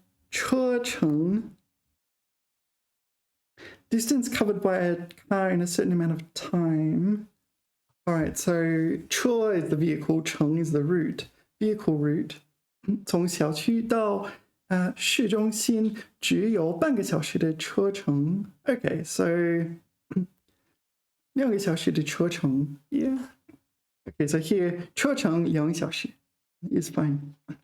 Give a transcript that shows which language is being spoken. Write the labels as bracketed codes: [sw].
[zh] 车程. [en] Distance covered by a car in a certain amount of time. All right, so 车 is the vehicle, 程 is the route, vehicle route. [zh] 从小区到市中心只有半个小时的车程. [en] Okay, so [zh] 2个小时的车程. [en] Yeah. Okay, so here [zh] 车程2小时 [en] is fine.